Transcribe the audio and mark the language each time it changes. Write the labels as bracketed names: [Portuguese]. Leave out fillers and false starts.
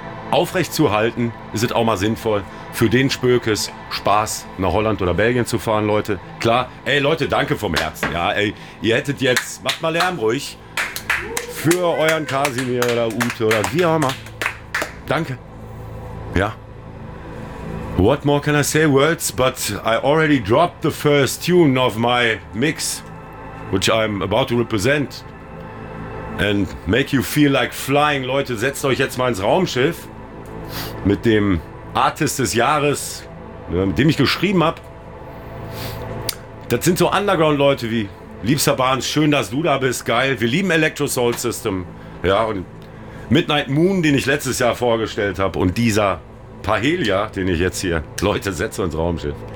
[German] aufrechtzuerhalten, ist es auch mal sinnvoll, für den Spökes Spaß nach Holland oder Belgien zu fahren, Leute. Klar, ey Leute, danke vom Herzen. Ja, ey, ihr hättet jetzt, macht mal Lärm ruhig, für euren Kasimir oder Ute oder wie auch immer. Danke. Ja. [English] What more can I say, words, but I already dropped the first tune of my mix, which I'm about to represent. And make you feel like flying. [German] Leute, setzt euch jetzt mal ins Raumschiff mit dem Artist des Jahres, mit dem ich geschrieben habe. Das sind so Underground-Leute wie Liebster Barnes, schön, dass du da bist, geil. Wir lieben Electro Soul System. Ja, und Midnight Moon, den ich letztes Jahr vorgestellt habe, und dieser Pahelia, den ich jetzt hier, Leute, setzt ins Raumschiff.